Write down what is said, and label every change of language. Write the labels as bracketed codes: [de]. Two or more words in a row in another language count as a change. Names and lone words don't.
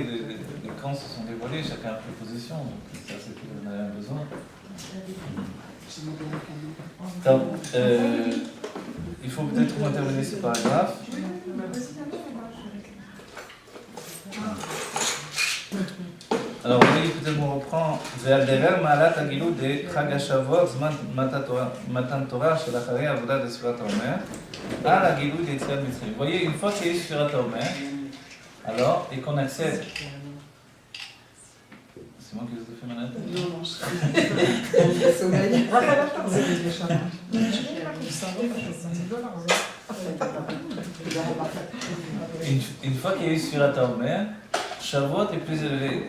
[fr] Les camps se sont dévoilés, chacun a pris position. Donc ça, c'est ce qu'on avait besoin. Donc, il faut peut-être terminer ce paragraphe. Alors, oui, peut-être on reprend. [he] ועל מעלת הגילוי de חג השבועות זמן מתן תורה של אחרי עבודת de ספירת העומר על הגילוי de יציאת מצרים. [fr] Vous voyez, une fois qu'il y a eu Sfirat HaOmer, alors, et qu'on accède. C'est moi qui vous ai fait ma tête? Non, je sommeil. Une fois qu'il y a eu Sfirat HaOmer, Shavuot est plus élevé.